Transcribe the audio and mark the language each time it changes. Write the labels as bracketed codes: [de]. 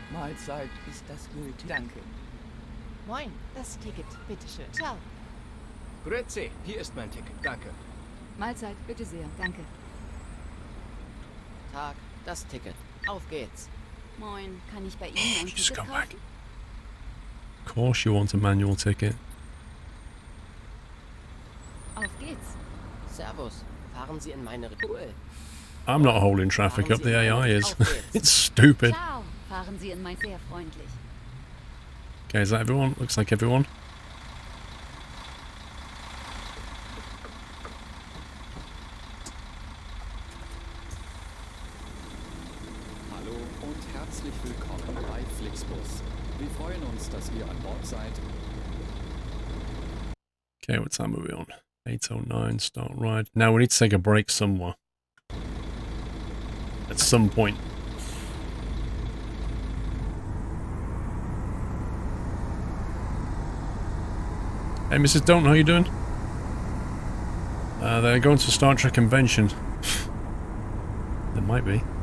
[de] Mahlzeit, ist das gültig? Danke. Moin, das Ticket, bitteschön. Ciao. Grüezi, hier ist mein Ticket. Danke. Mahlzeit, bitte sehr, danke. Tag, das Ticket. Auf geht's. Moin, kann ich bei Ihnen ein [en] Just [de] Ticket [en] come back. [de] kaufen? [en] Of course you want a manual ticket. [de] Auf geht's. Servus. Fahren Sie in meine... Cool. [en] I'm not holding traffic up, the AI is. It's stupid. [de] Ciao, fahren Sie in mein... Sehr freundlich. [en] Okay, is that everyone? Looks like everyone. [de] Hallo und herzlich willkommen bei Flixbus. Wir freuen uns, dass ihr an Bord seid. [en] Okay, what time are we on? 8:09, start ride. Now we need to take a break somewhere. At some point. Hey, Mrs. Don't, how you doing? They're going to Star Trek convention. There might be.